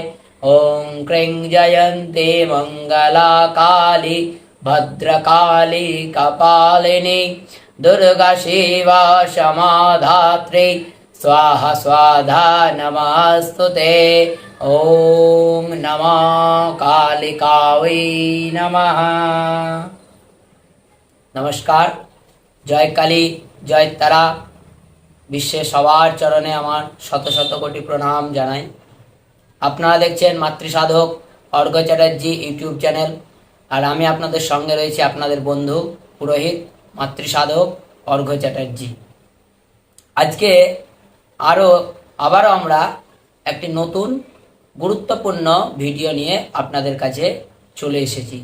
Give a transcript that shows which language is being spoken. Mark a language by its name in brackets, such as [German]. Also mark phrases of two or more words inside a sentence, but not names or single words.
[Sanskrit] ॐ क्रीं जयन्ती मङ्गला काली भद्रकाली कपालिनी दुर्गा शिवा क्षमाधात्री स्वाहा स्वाधा नमस्तुते। ॐ नमः कालिकावै नमः। [Hindi] नमस्कार। जय काली जय तारा। [Bangla] বিশ্বে সবার চরণে আমার শত শত কোটি প্রণাম জানাই। আপনারা দেখছেন মাতৃসাধক অর্ঘ্য চ্যাটার্জি ইউটিউব চ্যানেল, আর আমি আপনাদের সঙ্গে রয়েছি আপনাদের বন্ধু পুরোহিত মাতৃসাধক অর্ঘ্য চ্যাটার্জি। আজকে আবারও আমরা একটি নতুন গুরুত্বপূর্ণ ভিডিও নিয়ে আপনাদের কাছে চলে এসেছি।